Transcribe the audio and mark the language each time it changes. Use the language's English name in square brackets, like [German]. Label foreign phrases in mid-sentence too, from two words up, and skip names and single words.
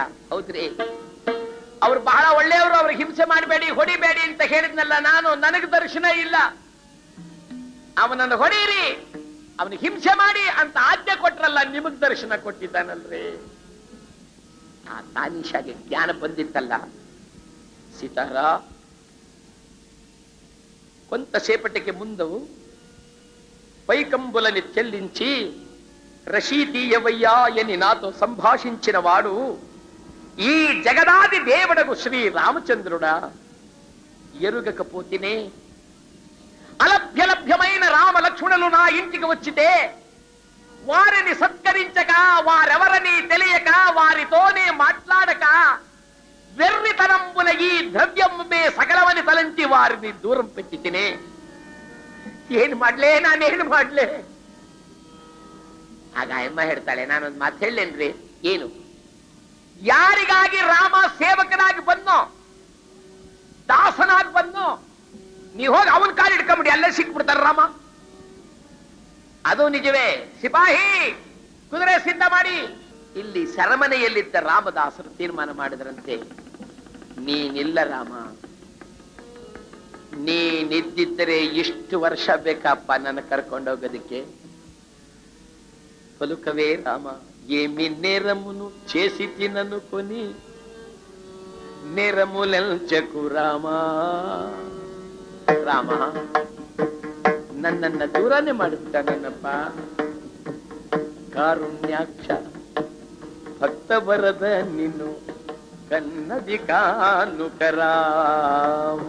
[Kannada] ಹೌದ್ರಿ, ಅವ್ರು ಬಹಳ ಒಳ್ಳೆಯವರು, ಅವ್ರಿಗೆ ಹಿಂಸೆ ಮಾಡಬೇಡಿ ಹೊಡಿಬೇಡಿ ಅಂತ ಹೇಳಿದ್ನಲ್ಲ ನಾನು. ನನಗೆ ದರ್ಶನ ಇಲ್ಲ, ಅವನನ್ನು ಹೊಡೀರಿ, ಅವನಿಗೆ ಹಿಂಸೆ ಮಾಡಿ ಅಂತ ಆಜ್ಞೆ ಕೊಟ್ರಲ್ಲ, ನಿಮಗ್ ದರ್ಶನ ಕೊಟ್ಟಿದ್ದಾನಲ್ರಿ. ಆ ತಾನಿಷಾಗೆ ಜ್ಞಾನ ಬಂದಿತ್ತಲ್ಲ. [Telugu] ಸೀತಾರ కొంతసేపటికి ముందు పైకంబులని చెల్లించి రషీదీయవయ్యా అని నాతో సంభాషించిన వాడు ఈ జగదాది దేవుడకు శ్రీ రామచంద్రుడా. ఎరుగకపోతేనే అలభ్యలభ్యమైన రామ లక్ష్మణులు నా ఇంటికి వచ్చితే వారిని సత్కరించక, వారెవరని తెలియక, వారితోనే మాట్లాడక వెర్రితనంబుల ఈ ద్రవ్యమే సకలమని తలంచి వారిని దూరం పెట్టి తినే. [Kannada] ಏನು ಮಾಡ್ಲೇ, ನಾನೇನು ಮಾಡ್ಲೆ? ಆಗ ಅಮ್ಮ ಹೇಳ್ತಾಳೆ, ನಾನೊಂದು ಮಾತು ಹೇಳೇನ್ರಿ. ಏನು? ಯಾರಿಗಾಗಿ ರಾಮ ಸೇವಕನಾಗಿ ಬಂದೋ, ದಾಸನಾಗಿ ಬಂದೋ, ನೀವು ಹೋಗಿ ಅವನ ಕಾಲು ಹಿಡ್ಕೊಂಬಿಡಿ, ಅಲ್ಲೇ ಸಿಕ್ಬಿಡ್ತಾರ ರಾಮ. ಅದು ನಿಜವೇ. ಸಿಪಾಹಿ ಕುದುರೆ ಸಿದ್ಧ ಮಾಡಿ. ಇಲ್ಲಿ ಸೆರೆಮನೆಯಲ್ಲಿದ್ದ ರಾಮದಾಸರು ತೀರ್ಮಾನ ಮಾಡಿದ್ರಂತೆ, ನೀನಿಲ್ಲ ರಾಮ, ನೀನಿದ್ದಿದ್ದರೆ ಇಷ್ಟು ವರ್ಷ ಬೇಕಪ್ಪ ನನ್ನ ಕರ್ಕೊಂಡೋಗೋದಕ್ಕೆ. [Telugu] పలుకవే రామ, ఏమి నేరమును చేసి తిననుకొని నేరములెంచకు రామా. [Kannada] ರಾಮ, ನನ್ನನ್ನ ದೂರನೇ ಮಾಡಿಬಿಟ್ಟನಪ್ಪ. [Telugu] కారుణ్యాక్ష భక్త వరద నీను కన్నది కానుక రామ.